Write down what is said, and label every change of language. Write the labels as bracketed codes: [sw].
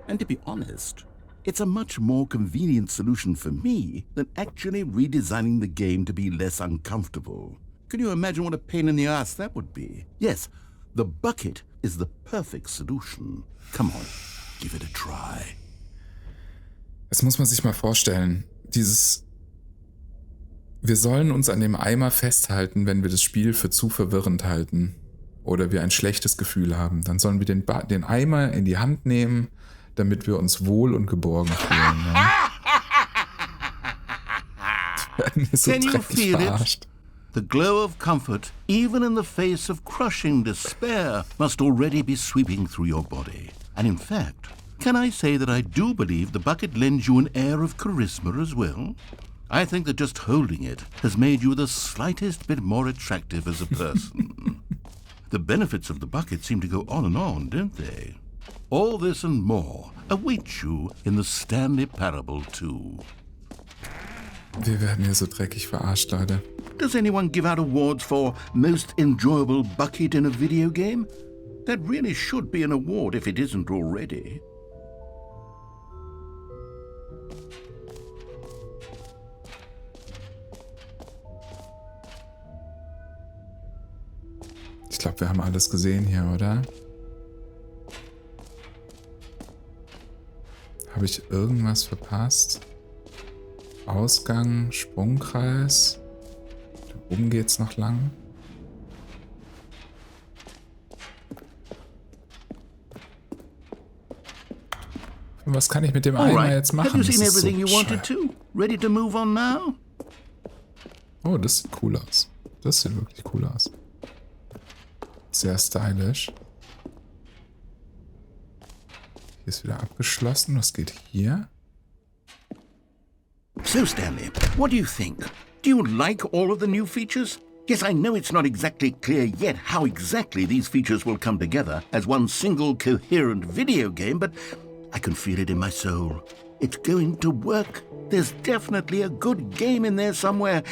[en] And to be honest, it's a much more convenient solution for me than actually redesigning the game to be less uncomfortable. Can you imagine what a pain in the ass that would be? Yes, the bucket is the perfect solution. Come on, give it a try. [de] Das muss man sich mal vorstellen. Wir sollen uns an dem Eimer festhalten, wenn wir das Spiel für zu verwirrend halten. Oder wir ein schlechtes Gefühl haben. Dann sollen wir den Eimer in die Hand nehmen, damit wir uns wohl und geborgen fühlen. Ja? Werden wir so dreckig verarscht. [en] The glow of comfort, even in the face of crushing despair, must already be sweeping through your body. And in fact, can I say that I do believe the bucket lends you an air of charisma as well? I think that just holding it has made you the slightest bit more attractive as a person. The benefits of the bucket seem to go on, don't they? All this and more await you in the Stanley Parable 2. [de] Wir werden hier so dreckig verarscht, Leute. [en] Does anyone give out awards for most enjoyable bucket in a video game? That really should be an award if it isn't already. [de] Ich glaube, wir haben alles gesehen hier, oder? Habe ich irgendwas verpasst? Ausgang, Sprungkreis. Da oben geht's noch lang. Und was kann ich mit dem Eimer jetzt machen? [en] Have you seen [de] Das ist [en] everything you [de] so [en] wanted to? Ready to move on now? [de] Oh, das sieht cool aus. Das sieht wirklich cool aus. Sehr stylisch. Hier ist wieder abgeschlossen. Was geht hier? [en] So, Stanley, what do you think? Do you like all of the new features? Yes, I know it's not exactly clear yet how exactly these features will come together as one single coherent video game, but I can feel it in my soul. It's going to work. There's definitely a good game in there somewhere.